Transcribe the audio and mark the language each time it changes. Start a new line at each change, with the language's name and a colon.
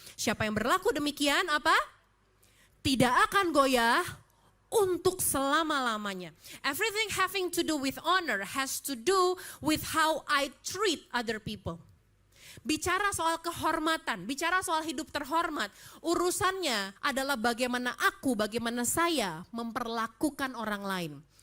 Indonesian: Siapa yang berlaku demikian apa? Tidak akan goyah untuk selama-lamanya.
English: Everything having to do with honor has to do with how I treat other people.
Indonesian: Bicara soal kehormatan, bicara soal hidup terhormat, urusannya adalah bagaimana saya memperlakukan orang lain.